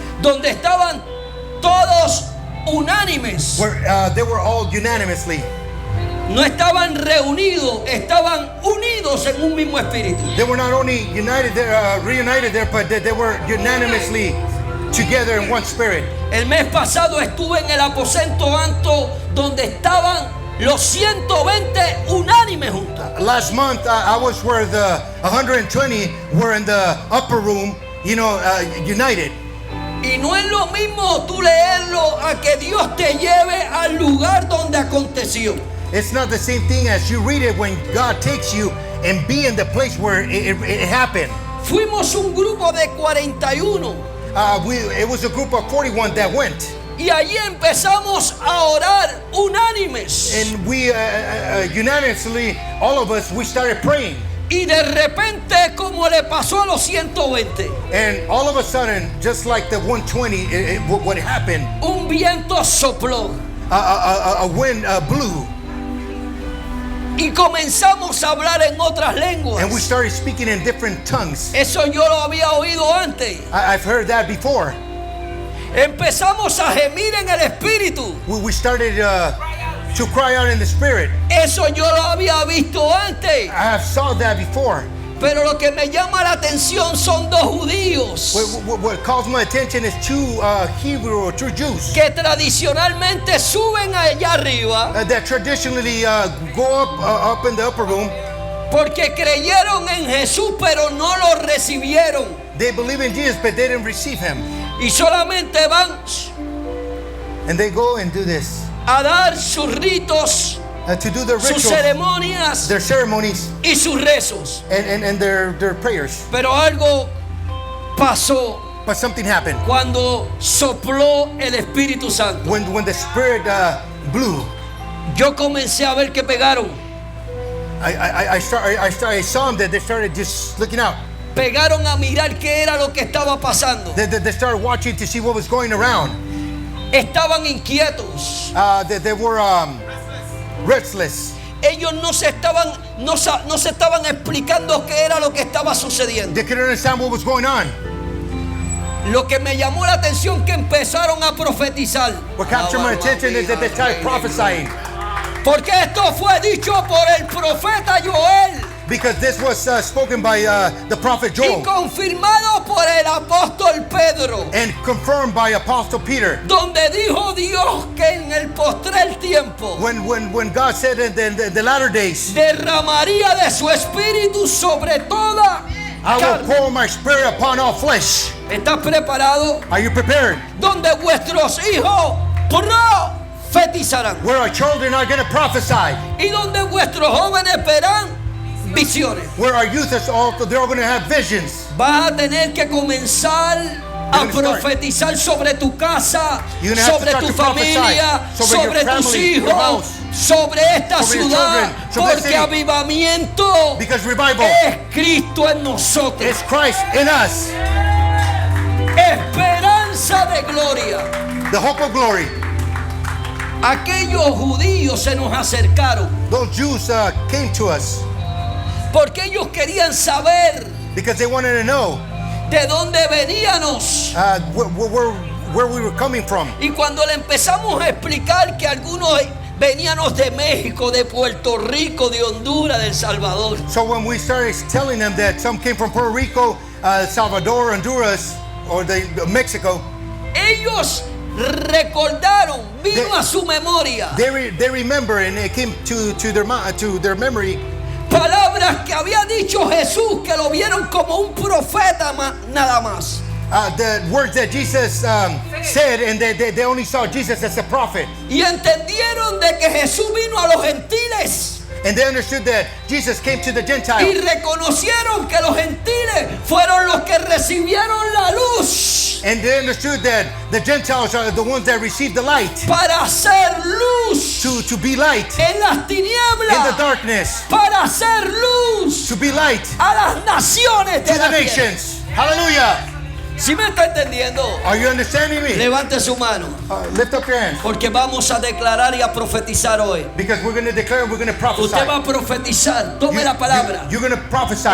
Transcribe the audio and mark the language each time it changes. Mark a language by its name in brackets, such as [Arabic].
[Spanish] donde estaban todos unánimes. [English] where they were all unanimously. [Spanish] No estaban reunidos, estaban unidos en un mismo espíritu. [English] They were not only united there, reunited there, but they were unanimously together in one spirit. [Spanish] El mes pasado estuve en el aposento alto donde estaban los 120 unánimes juntos. [English] Last month, I was where the 120 were in the upper room, united. [Spanish] Y no es lo mismo tú leerlo a que Dios te lleve al lugar donde aconteció. [English] It's not the same thing as you read it when God takes you and be in the place where it happened. [Spanish] Fuimos un grupo de 41 [English] It was a group of 41 that went. [Spanish] y allí empezamos a orar unánimes. [English] And we unanimously, all of us, we started praying. [Spanish] Y de repente, como le pasó a los 120, [English] And all of a sudden, just like the 120, what happened, [Spanish] un viento sopló [English] a wind blew. [Spanish] y comenzamos a hablar en otras lenguas. [English] And we started speaking in different tongues. [Spanish] Eso yo lo había oído antes. [English] I've heard that before. [Spanish] Empezamos a gemir en el espíritu. [English] We started to cry out in the spirit. [Spanish] Eso yo lo había visto antes. [English] I have saw that before. [Spanish] Pero lo que me llama la atención son dos judíos [English] What calls my attention is two Hebrew or two Jews [Spanish] que tradicionalmente suben allá arriba [English] that traditionally go up in the upper room. [Spanish] porque creyeron en Jesús pero no lo recibieron. [English] They believe in Jesus, but they didn't receive him. [Spanish] Y solamente van [English] And they go and do this [Spanish] a dar sus ritos, [English] to do their [Spanish] sus [English] rituals, [Spanish] ceremonias [English] their ceremonies, [Spanish] y sus rezos. [English] and their prayers. [Spanish] Pero algo pasó [English] But something happened [Spanish] cuando sopló el Espíritu Santo. [English] when the Spirit blew. [Spanish] Yo comencé a ver que pegaron. [English] I saw them that they started just looking out. [Spanish] Pegaron a mirar qué era lo que estaba pasando. [English] They started watching to see what was going around. [Spanish] Estaban inquietos. [English] They were restless. [Spanish] Ellos no se estaban explicando qué era lo que estaba sucediendo. [English] They couldn't understand what was going on. [Spanish] Lo que me llamó la atención que empezaron a profetizar. [English] What captured my attention is that they started prophesying. [Spanish] Porque esto fue dicho por el profeta Joel [English] Because this was spoken by the prophet [Spanish] y [English] Joel [Spanish] confirmado por el apóstol Pedro, [English] and confirmed by Apostle Peter. [Spanish] donde dijo Dios que en el postrer tiempo [English] When God said in the latter days, [Spanish] derramaría de su espíritu sobre toda [English] I will [Spanish] carne. [English] pour my spirit upon all flesh. [Spanish] ¿Estás preparado? [English] Are you prepared? [Spanish] Donde vuestros hijos profetizarán [English] Where our children are going to prophesy. [Spanish] y donde vuestros jóvenes verán visiones. [English] Where our youth is also, they're all going to have visions. [Spanish] Vas a tener que comenzar a [English] You're gonna start. [Spanish] profetizar sobre tu casa, [English] You're gonna have to [Spanish] sobre [English] start [Spanish] tu [English] to prophesy [Spanish] familia, sobre [English] your [Spanish] sobre tus [English] family, your [Spanish] hijos, [English] house, [Spanish] sobre esta sobre [English] your [Spanish] ciudad, [English] children, [Spanish] sobre porque [English] the city. [Spanish] avivamiento [English] Because revival [Spanish] es Cristo en nosotros. [English] is Christ in us. [Spanish] Esperanza esperanza de gloria. [English] the hope of glory. [Spanish] Aquellos judíos se nos acercaron [English] Those Jews came to us [Spanish] porque ellos querían saber [English] because they wanted to know [Spanish] de dónde veníamos. [English] where we were coming from. [Spanish] Y cuando le empezamos a explicar que algunos veníamos de México, de Puerto Rico, de Honduras, de El Salvador, [English] So when we started telling them that some came from Puerto Rico, Salvador, Honduras, or Mexico, [Spanish] ellos recordaron, vino a su memoria [English] they remember, and it came to their memory [Spanish] palabras que había dicho Jesús, que lo vieron como un profeta nada más. [English] the words that Jesus said, and they only saw Jesus as a prophet. [Spanish] Y entendieron de que Jesús vino a los gentiles. [English] And they understood that Jesus came to the [Spanish] Y [English] Gentiles. [Spanish] reconocieron que los gentiles fueron los que recibieron la luz [English] And they understood that the Gentiles are the ones that received the light, [Spanish] para hacer luz [English] to be light [Spanish] en las [English] in the [Spanish] tinieblas, [English] darkness, [Spanish] para hacer luz [English] to be light [Spanish] a las naciones [English] to the [Spanish] la tierra. [English] nations. Hallelujah. [Spanish] ¿Sí me está entendiendo? [English] Are you understanding me? [Spanish] Levante su mano, [English] Lift up your hands, [Spanish] porque vamos a declarar y a profetizar hoy. [English] because we're going to declare, we're going to prophesy. [Spanish] Usted va a profetizar, tome la palabra [English] You're going to prophesy.